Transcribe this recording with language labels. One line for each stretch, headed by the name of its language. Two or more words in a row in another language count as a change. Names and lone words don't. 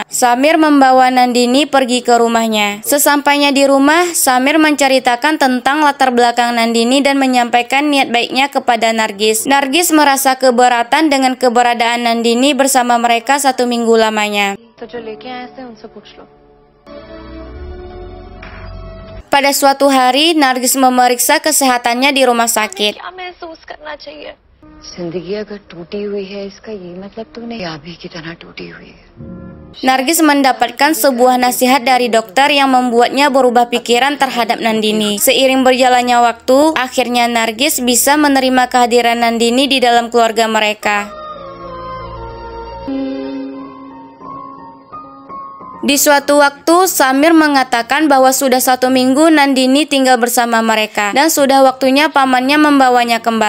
Indonesian: Samir membawa Nandini pergi ke rumahnya. Sesampainya di rumah, Samir menceritakan tentang latar belakang Nandini dan menyampaikan niat baiknya kepada Nargis. Nargis merasa keberatan dengan keberadaan Nandini bersama mereka 1 minggu lamanya. Pada suatu hari, Nargis memeriksa kesehatannya di rumah sakit.
Hindi: जिंदगी अगर टूटी हुई है, इसका ये मतलब तूने याबी की तरह टूटी हुई है.
Indonesian: Nargis mendapatkan sebuah nasihat dari dokter yang membuatnya berubah pikiran terhadap Nandini. Seiring berjalannya waktu, akhirnya Nargis bisa menerima kehadiran Nandini di dalam keluarga mereka. Di suatu waktu, Samir mengatakan bahwa sudah 1 minggu Nandini tinggal bersama mereka dan sudah waktunya pamannya membawanya kembali.